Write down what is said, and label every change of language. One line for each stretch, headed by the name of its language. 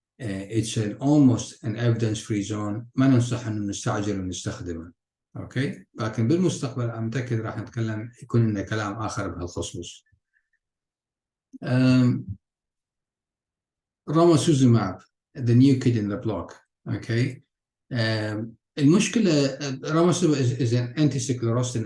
English: It's almost an evidence-free zone.
Arabic: ما ننصح إنه نستعجل ونستخدمه. أوكي؟ لكن بالمستقبل أنا متأكد راح نتكلم يكون لنا كلام آخر بهالخصوص.
English: Romosozumab, the new kid in the block. Okay. المشكلة romosozumab is an anti-sclerostin.